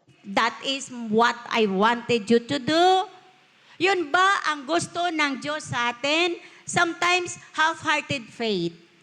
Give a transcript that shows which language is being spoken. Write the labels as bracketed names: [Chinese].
[English] that is what I wanted you to do. [Filipino] Yun ba ang gusto ng Diyos sa atin? [English] Sometimes, half-hearted faith.